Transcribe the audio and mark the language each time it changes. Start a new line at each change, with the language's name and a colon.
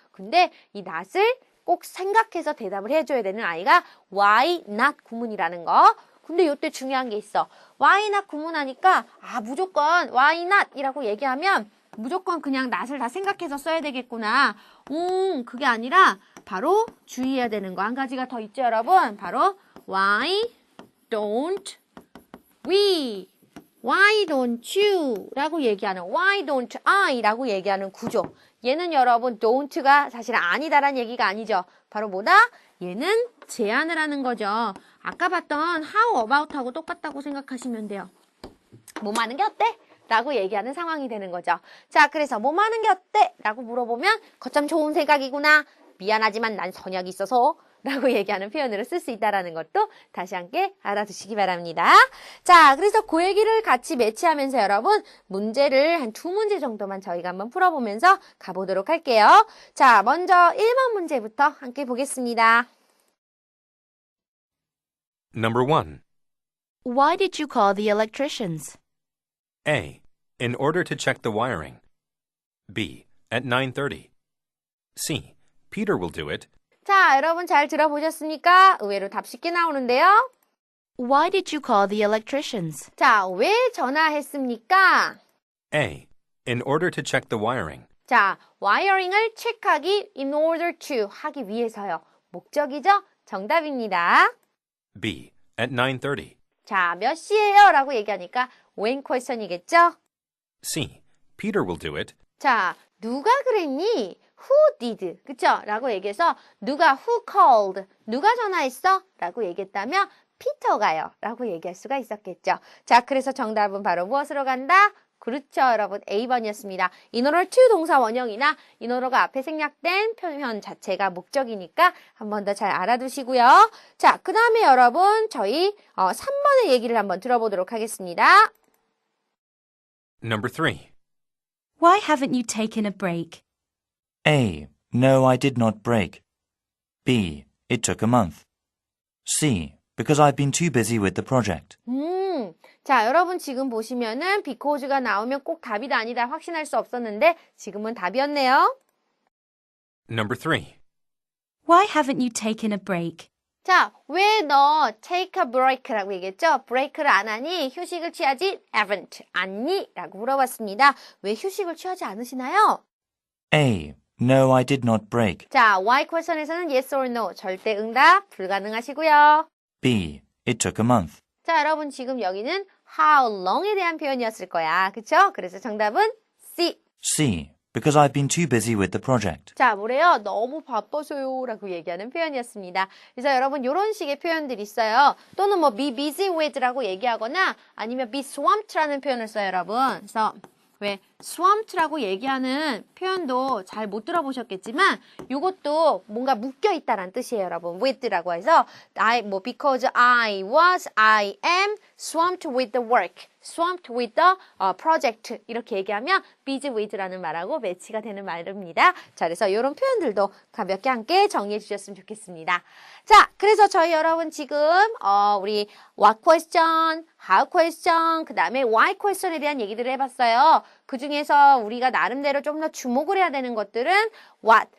Korean: 근데 이 not을 꼭 생각해서 대답을 해줘야 되는 아이가 why not 구문이라는 거. 근데 이때 중요한 게 있어. why not 구문하니까 무조건 why not 이라고 얘기하면 무조건 그냥 not을 다 생각해서 써야 되겠구나. 그게 아니라 바로 주의해야 되는 거 한 가지가 더 있죠, 여러분. 바로
English: why don't we, why don't you
Korean: 라고 얘기하는
English: why don't I
Korean: 라고 얘기하는 구조. 얘는 여러분 don't가 사실 아니다라는 얘기가 아니죠. 바로 뭐다? 얘는 제안을 하는 거죠. 아까 봤던 how about하고 똑같다고 생각하시면 돼요. 뭐 하는 게 어때? 라고 얘기하는 상황이 되는 거죠. 자, 그래서 뭐 하는 게 어때? 라고 물어보면 거참 좋은 생각이구나. 미안하지만 난 선약이 있어서 라고 얘기하는 표현으로 쓸 수 있다는 것도 다시 함께 알아두시기 바랍니다. 자, 그래서 그 얘기를 같이 매치하면서 여러분 문제를 한 2문제 정도만 저희가 한번 풀어보면서 가보도록 할게요. 자, 먼저 1번 문제부터 함께 보겠습니다.
English: Number 1. Why did you call the electricians? A. In order to check the wiring. B. At 9:30. C. Peter will do it.
Korean: 자, 여러분 잘 들어보셨습니까? 의외로 답 쉽게 나오는데요.
English: Why did you call the electricians?
Korean: 자, 왜 전화했습니까?
English: A. In order to check the wiring.
Korean: 자, 와이어링을 체크하기
English: in order to
Korean: 하기 위해서요. 목적이죠? 정답입니다.
English: B. At 9:30.
Korean: 자, 몇 시예요? 라고 얘기하니까 when question이겠죠?
English: C. Peter will do it.
Korean: 자, 누가 그랬니?
English: Who did?
Korean: 그쵸? 라고 얘기해서 누가
English: who called?
Korean: 누가 전화했어? 라고 얘기했다면 피터가요. 라고 얘기할 수가 있었겠죠. 자, 그래서 정답은 바로 무엇으로 간다? 그렇죠, 여러분. A번이었습니다. in order to 동사 원형이나 in order가 앞에 생략된 표현 자체가 목적이니까 한 번 더 잘 알아두시고요. 자, 그 다음에 여러분 저희 3번의 얘기를 한번 들어보도록 하겠습니다.
English: Number 3. Why haven't you taken a break? A. No, I did not break. B. It took a month. C. Because I've been too busy with the project.
Korean: 자, 여러분 지금 보시면은 because가 나오면 꼭 답이다 아니다 확신할 수 없었는데 지금은 답이었네요.
English: Number 3. Why haven't you taken a break?
Korean: 자, 왜 너
English: take a break
Korean: 라고 얘기했죠? break를 안 하니 휴식을 취하지 haven't 않니? 라고 물어봤습니다. 왜 휴식을 취하지 않으시나요?
English: A. No, I did not break.
Korean: 자, why question에서는 yes or no 절대 응답 불가능하시고요.
English: B. It took a month.
Korean: 자, 여러분 지금 여기는 how long에 대한 표현이었을 거야. 그쵸? 그래서 정답은 C.
English: C. Because I've been too busy with the project.
Korean: 자, 뭐래요? 너무 바빠서요 라고 얘기하는 표현이었습니다. 그래서 여러분 이런 식의 표현들이 있어요. 또는 뭐 be busy with라고 얘기하거나 아니면 be swamped라는 표현을 써요, 여러분. 그래서 왜 swamped라고 얘기하는 표현도 잘 못 들어보셨겠지만 이것도 뭔가 묶여 있다라는 뜻이에요, 여러분. with라고 해서
English: because I am swamped with the work, swamped with the project
Korean: 이렇게 얘기하면 busy with라는 말하고 매치가 되는 말입니다. 자, 그래서 이런 표현들도 가볍게 함께 정리해 주셨으면 좋겠습니다. 자, 그래서 저희 여러분 지금 우리 what question, how question, 그 다음에 why question에 대한 얘기들을 해봤어요. 그 중에서 우리가 나름대로 좀 더 주목을 해야 되는 것들은 what.